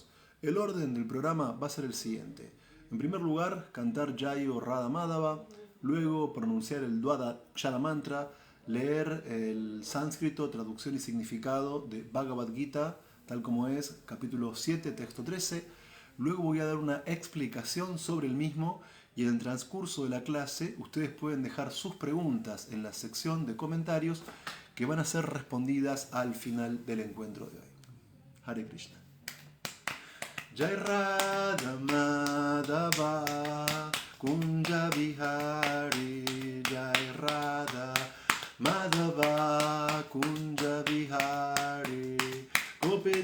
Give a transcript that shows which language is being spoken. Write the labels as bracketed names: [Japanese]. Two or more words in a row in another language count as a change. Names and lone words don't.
[Spanish] El orden del programa va a ser el siguiente. En primer lugar, cantar Jayo Radha Madhava, luego pronunciar el Dvadachara Mantra, leer el sánscrito, traducción y significado de Bhagavad Gita, tal como es, capítulo 7, texto 13. Luego voy a dar una explicación sobre el mismo y en el transcurso de la clase ustedes pueden dejar sus preguntas en la sección de comentarios que van a ser respondidas al final del encuentro de hoy. [Sanskrit] Hare Krishna. Jai Radha Madhava Kunja Vihari, Jai Radha Madhava Kunja Vihari, Gopi